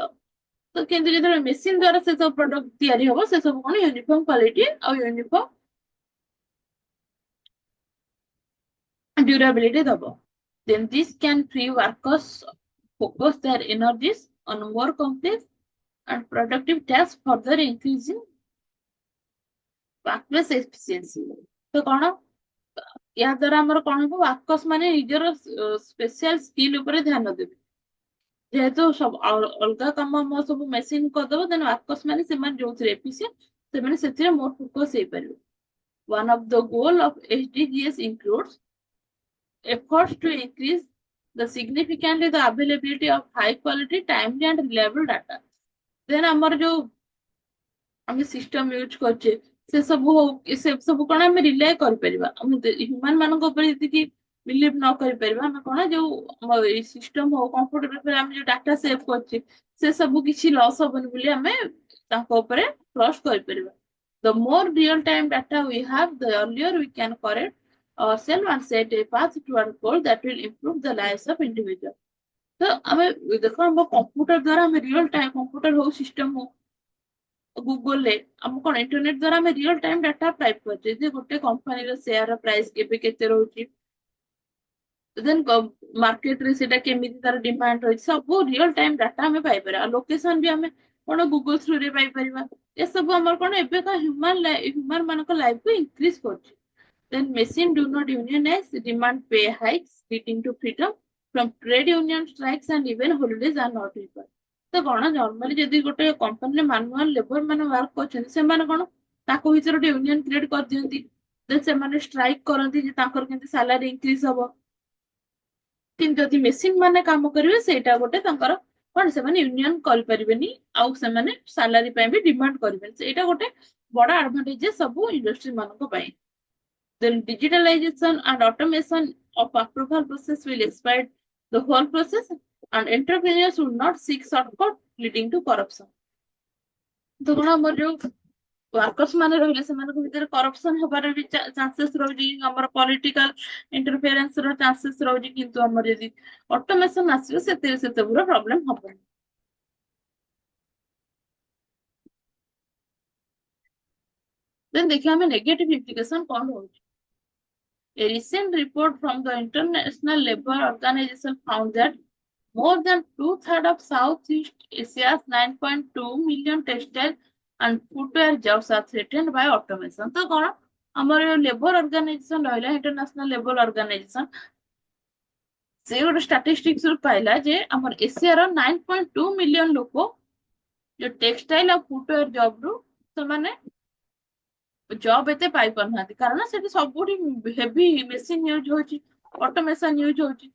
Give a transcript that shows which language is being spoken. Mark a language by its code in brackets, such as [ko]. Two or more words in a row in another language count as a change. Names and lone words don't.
[or] ତ କିନ୍ତୁ ଯେତେବେଳେ ମେସିନ ଦ୍ୱାରା ସେ ସବୁ ପ୍ରଡକ୍ଟ ତିଆରି ହବ ସେ ସବୁ କଣ [en] uniform quality [or] ଆଉ [en] uniform durability [or] ଦବ। [en] Then this can free workers focus their energies on more complex and productive tasks, further increasing workplace efficiency। [or] ତ କଣ ଏହା ଦ୍ୱାରା ଆମର କଣ ହବ, ୱାର୍କର୍ସ ମାନେ ନିଜର [en] special skill [or] ଉପରେ ଧ୍ୟାନ ଦେବେ। ଯେହେତୁ ସବୁ ଅଲଗା କାମ ଆମର ସବୁ ମେସିନ କରିଦବ, [en] then workers [or] ମାନେ ସେମାନେ ଯୋଉଥିରେ ଏଫିସିଏଣ୍ଟ ସେମାନେ ସେଥିରେ ମୋର ଫୋକସ ହେଇପାରିବେ। [en] One of the goal of SDGs includes efforts to increase significantly the availability of high quality, timely and reliable data. [or] Then ଆମର ଯୋଉ ଆମେ [en] system use [or] କରୁଛେ ସେ ସବୁ ସେ ସବୁ କଣ ଆମେ ରିଲାଏ କରିପାରିବା। ଆମେ ହ୍ୟୁମାନ ମାନଙ୍କ ଉପରେ ଯେତିକି ବିଲିଭ ନ କରିପାରିବା, ଆମେ କଣ ଯୋଉ ଏଇ ସିଷ୍ଟମ ହଉ କମ୍ପ୍ୟୁଟର ଉପରେ ଆମେ ଯୋଉ [en] data save [or] କରୁଛେ ସେ ସବୁ କିଛି ଲସ୍ ହବନି ବୋଲି ଆମେ ତାଙ୍କ ଉପରେ ଟ୍ରଷ୍ଟ କରିପାରିବା। [en] The more real time data we have, the earlier we can correct ourselves and set a path toward goal that will improve the lives of individual। [or] ତ ଆମେ ଦେଖ ଆମ କମ୍ପ୍ୟୁଟର ଦ୍ୱାରା ଆମେ [en] real time computer [or] ହଉ ସିଷ୍ଟମ ହଉ ଗୁଗଲରେ ଆମ କଣ ଇଣ୍ଟରନେଟ ଦ୍ୱାରା ଆମେ [en] real time data [or] ପାଇ ପାରୁଛେ ଯେ ଗୋଟେ କମ୍ପାନୀର [en] share price [or] କେବେ କେତେ ରହୁଛି, ଦେନ୍ ମାର୍କେଟରେ ସେଟା କେମିତି ତାର ଡିମାଣ୍ଡ ରହିଛି, ସବୁ [en] real time data [or] ଆମେ ପାଇପାରିବା। ଆଉ ଲୋକେସନ ବି ଆମେ କଣ ଗୁଗଲ ଥ୍ରୁରେ ପାଇପାରିବା। ଏସବୁ ଆମର କଣ ଏବେକା ହ୍ୟୁମାନ ମାନଙ୍କ ଲାଇଫକୁ ଇନକ୍ରିଜ କରୁଛି। [en] Then machine do not unionize, demand pay hikes, leading to freedom from trade union strikes and even holidays are not required। [or] ତ କଣ ନର୍ମାଲି ଯଦି ଗୋଟେ କମ୍ପାନୀରେ [en] manual labour [or] ମାନେ ୱାର୍କ କରୁଛନ୍ତି ସେମାନେ କଣ ତାଙ୍କ ଭିତରେ ଗୋଟେ [en] union create [or] କରିଦିଅନ୍ତି, ଦେନ୍ ସେମାନେ ଷ୍ଟ୍ରାଇକ କରନ୍ତି ଯେ ତାଙ୍କର କେମିତି [en] salary increase [or] ହବ। କିନ୍ତୁ ଯଦି ମେସିନ ମାନେ କାମ କରିବେ ସେଇଟା ଗୋଟେ ତାଙ୍କର କଣ ସେମାନେ ୟୁନିୟନ କରିପାରିବେନି ଆଉ ସେମାନେ ସାଲାରୀ ପାଇଁ ବି ଡିମାଣ୍ଡ କରିବେନି। ସେଇଟା ଗୋଟେ ବଡ ଆଡଭାଣ୍ଟେଜ ସବୁ ଇଣ୍ଡଷ୍ଟ୍ରି ମାନଙ୍କ ପାଇଁ। [en] Then digitalization and automation of approval process will expedite the whole process and entrepreneurs will not seek shortcut leading to corruption। [or] ତ କଣ ଆମର ଯୋଉ ୱାର୍କର୍ସ ମାନେ ରହିଲେ ସେମାନଙ୍କ ଭିତରେ କରପସନ ହବାର ବି ଚାନ୍ସେସ୍ ରହୁଛି, ଆମର [en] political interference [or] ର ଚାନ୍ସେସ୍ ରହୁଛି। କିନ୍ତୁ ଆମର ଯଦି ଅଟୋମେସନ ଆସିବ ସେଥିରେ ସେସବୁର ପ୍ରୋବ୍ଲେମ ହବନି। ଦେନ୍ ଦେଖିବା ଆମେ [en] negative implication [or] କଣ ରହୁଛି। [en] A recent report from the International Labour Organization found that more than two-thirds of Southeast Asia's 9.2 million textile and footwear jobs are threatened by automation। [or] ତ କଣ ଆମର [en] labour organization [or] ରହିଲା, ଇଣ୍ଟରନ୍ୟାସନାଲ ଲେବର ଅର୍ଗାନାଇଜେସନ ସେ ଗୋଟେ ଷ୍ଟାଟିଷ୍ଟିକ୍ସ ରୁ ପାଇଲା ଯେ ଆମର ଏସିଆର 9.2 ମିଲିୟନ ଲୋକ ଯୋଉ ଟେକ୍ସଟାଇଲ ଆଉ [en] footwear job [or] ରୁ ସେମାନେ ଜବ ଏତେ ପାଇ ପାରୁନାହାନ୍ତି, କାରଣ ସେଠି ସବୁଠି [en] heavy machine use [or] ହଉଛି, [en] automation use [or] ହଉଛି।